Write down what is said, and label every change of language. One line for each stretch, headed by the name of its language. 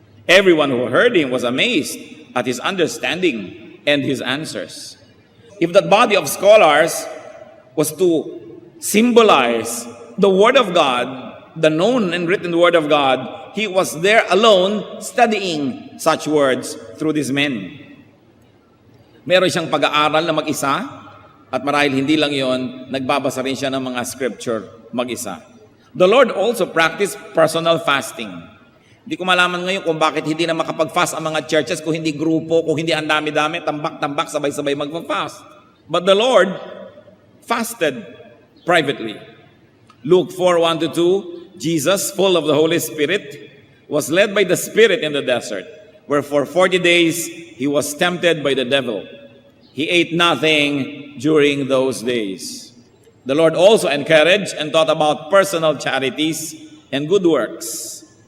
English: Everyone who heard him was amazed at his understanding and his answers. If that body of scholars was to symbolize the Word of God, the known and written Word of God, he was there alone studying such words through these men.
Filipino: Meron siyang pag-aaral na mag-isa, at marahil hindi lang yon, nagbabasa rin siya ng mga scripture mag-isa.
English: The Lord also practiced personal fasting.
Filipino: Hindi ko malaman ngayon kung bakit hindi na makapag-fast ang mga churches, kung hindi grupo, kung hindi ang dami-dami, tambak-tambak, sabay-sabay magpa-fast.
English: But the Lord fasted privately. Luke 4:1-2, Jesus, full of the Holy Spirit, was led by the Spirit in the desert, where for 40 days he was tempted by the devil. He ate nothing during those days. The Lord also encouraged and taught about personal charities and good works.